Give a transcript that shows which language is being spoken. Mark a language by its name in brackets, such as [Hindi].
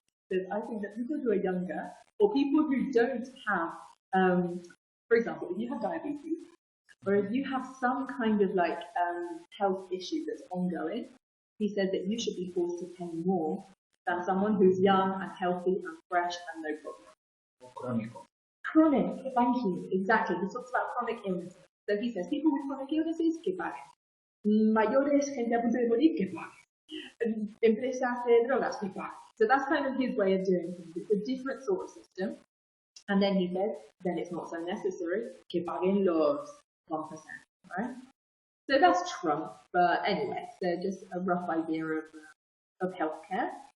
[English] He says, I think that people who are younger, or people who don't have, for example, if you have diabetes, or if you have some kind of like health issue that's ongoing, he says that you should be forced to pay more than someone who's young and healthy and fresh and no problem. Chronic, thank you, exactly. He talks about chronic illnesses. So he says people with chronic illnesses, [Spanish] que paguen. Mayores, gente a punto de morir, que paguen. Empresas de drogas, que paguen. [English] So that's kind of his way of doing things. It's a different sort of system. And then he says, then it's not so necessary, [Spanish] que paguen los 1%, [English] right? So that's Trump, but anyway, so just a rough idea of healthcare.